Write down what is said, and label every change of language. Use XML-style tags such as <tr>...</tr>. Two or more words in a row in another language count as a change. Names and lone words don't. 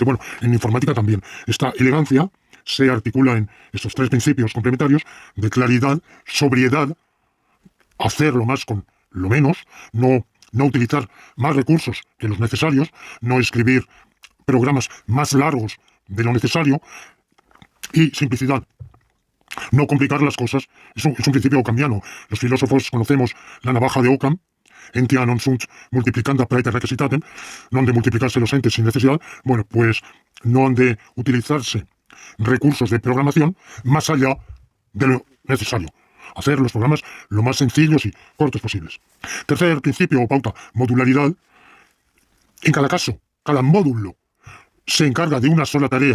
<es>Bueno, en informática también. Esta elegancia se articula en estos tres principios complementarios de claridad, sobriedad, hacerlo más con lo menos, no utilizar más recursos que los necesarios, no escribir programas más largos de lo necesario, y simplicidad. No complicar las cosas. Es un principio ockhamiano. Los filósofos conocemos la navaja de Ockham,</es> <la>entia non sunt multiplicanda praeter necessitatem,</la> <es>no han de multiplicarse los entes sin necesidad. Bueno, pues no han de utilizarse recursos de programación más allá de lo necesario. Hacer los programas lo más sencillos y cortos posibles. Tercer principio o pauta, modularidad. En cada caso, cada módulo se encarga de una sola tarea.</es>